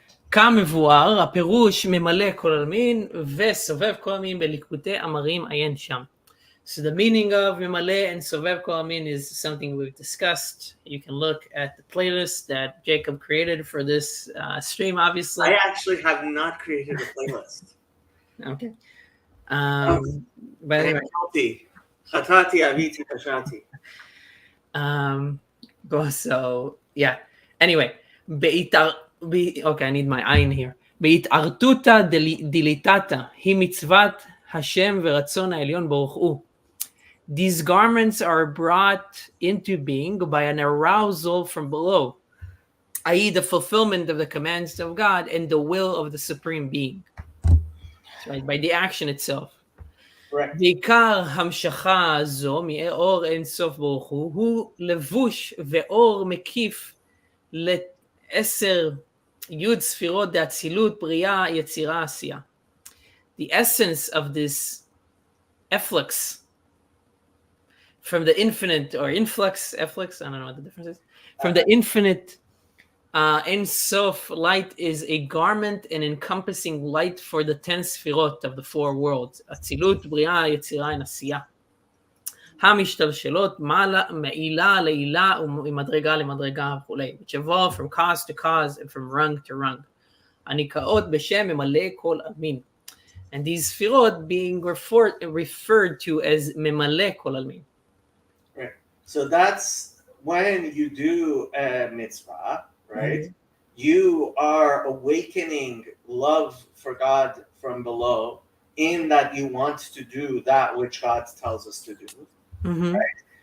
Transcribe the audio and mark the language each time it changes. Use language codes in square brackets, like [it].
[he] כמבואר, הפירוש ממלא כל עלמין וסובב כל עלמין בליקוטי אמרים עיין שם. [en] So the meaning of ממלא and סובב כל עלמין is something we've discussed. You can look at the playlist that Jacob created for this stream, obviously. I actually have not created a playlist. Okay. But anyway. [he] Chatati aviti kashati. [en] So, yeah. Anyway, okay, I need my ayin here. [he] בהתערתותא דליתתא היא מצוות השם ורצון העליון ברוך הוא. [en] These garments are brought into being by an arousal from below, i.e. the fulfillment of the commands of God and the will of the Supreme Being. Right, by the action itself. [he] בעיקר המשכה הזו מאור אין סוף ברוך הוא לבוש ואור מקיף לעשר יוד ספירות דאצילות בריאה יצירה עשייה. [en] The essence of this efflux from the infinite or efflux, I don't know what the difference is. From the infinite Ein Sof light is a garment and encompassing light for the 10 sfirot of the 4 worlds. Atzilut, Bria, Yetzira, and Asiya. [he] המשתלשלות מעילה לעילה ומדרגה למדרגה וכולי, [en] which evolve from cause to cause and from rung to rung. [he] הנקראות בשם ממלא כל עלמין. [en] And these sfirot being referred to as ממלא כל עלמין. Right. So that's when you do a mitzvah, right? Mm-hmm. You are awakening love for God from below, in that you want to do that which God tells us to do. Mm-hmm. Right?